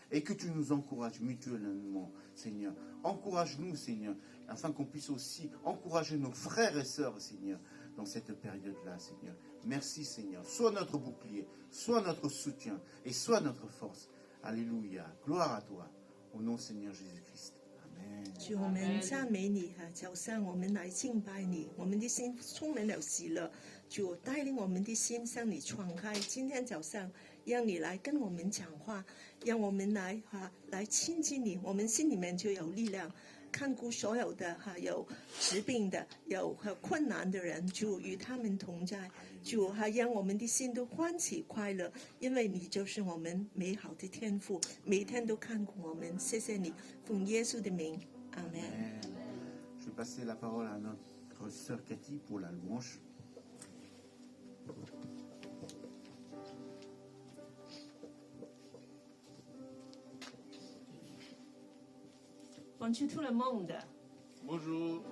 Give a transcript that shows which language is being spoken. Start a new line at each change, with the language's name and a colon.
French: Et que tu nous encourages mutuellement, Seigneur. Encourage-nous, Seigneur, afin qu'on puisse aussi encourager nos frères et sœurs, Seigneur, dans cette période-là, Seigneur. Merci, Seigneur. Sois notre bouclier, sois notre soutien et sois notre force. Alléluia. Gloire à toi. Au nom du Seigneur Jésus-Christ. Amen.
Chinese: 主，我们赞美你哈！早上我们来敬拜你，我们的心充满了喜乐。主带领我们的心向你敞开。今天早上，让你来跟我们讲话，让我们来亲近你，我们心里面就有力量。看顾所有的有疾病的、有困难的人，主与他们同在。主让我们的心都欢喜快乐，因为你就是我们美好的天父，每天都看顾我们。谢谢你，奉耶稣的名，阿门。
French: Je vais passer la parole à notre sœur Cathy pour la louange. Bonjour tout le monde. Bonjour.